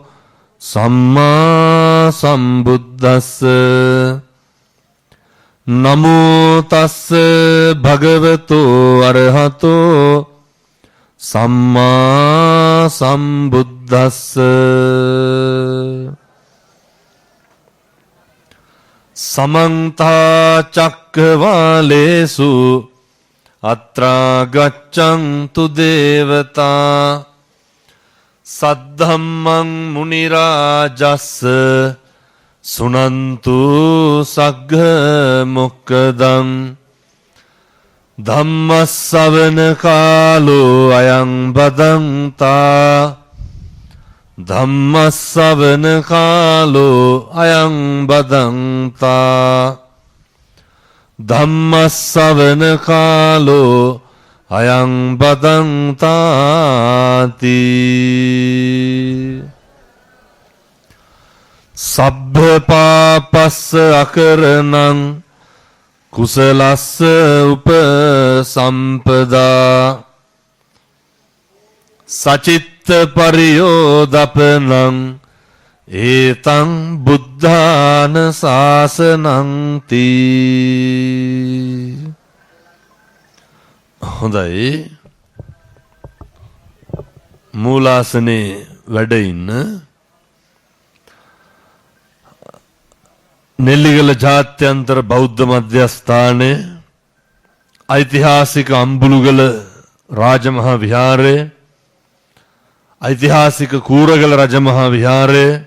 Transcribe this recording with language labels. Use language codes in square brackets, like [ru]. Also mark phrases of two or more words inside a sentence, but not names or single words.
[pi] සම්මා සම්බුද්දස්ස නමෝ තස්ස භගවතු අරහතෝ සම්මා සම්බුද්දස්ස සමන්ත චක්කවාලේසු අත්‍රා ගච්ඡන්තු දේවතා සද්ධම්මං මුනි රාජස්ස සුනන්තු සග්ග මොක්ඛදං ධම්මස්සවන කාලෝ අයං බදන්තා ධම්මස්සවන කාලෝ අයං බදන්තා ධම්මස්සවන කාලෝ අයං බදන්තාති සබ්බ පාපස්ස අකරණං කුසලස්ස උපසම්පදා සචිත්ත පරියෝදපනං ඒතං බුද්ධාන ශාසනං තී. [si] හොඳයි, මූලාසනේ වැඩ ඉන්න නෙල්ලිගල ජාත්‍යන්තර බෞද්ධ මධ්‍යස්ථානයේ ඓතිහාසික අම්බුලුගල රාජමහා විහාරය, ඓතිහාසික කූරගල රජමහා විහාරය,